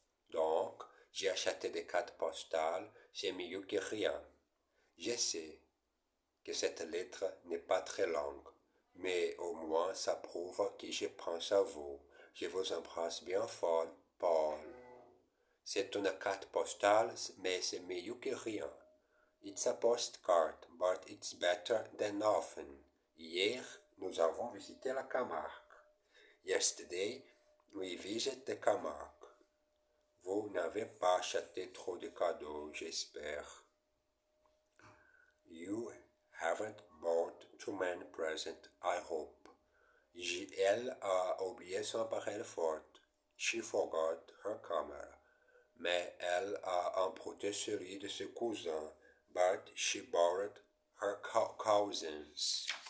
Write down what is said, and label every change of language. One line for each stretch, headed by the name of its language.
French: Donc, j'ai acheté des cartes postales, c'est mieux que rien. Je sais que cette lettre n'est pas très longue, mais au moins ça prouve que je pense à vous. Je vous embrasse bien fort, Paul. C'est une carte postale, mais c'est mieux que rien.
English: It's a postcard, but it's better than nothing.
French: Hier, nous avons visité la Camargue.
English: Yesterday, we visited the Camargue.
French: Vous n'avez pas acheté trop de cadeaux, j'espère.
English: You haven't bought too many presents, I hope.
French: Elle a oublié son appareil photo.
English: She forgot her camera.
French: Mais elle a emprunté celui de ses cousins.
English: But she borrowed her cousins.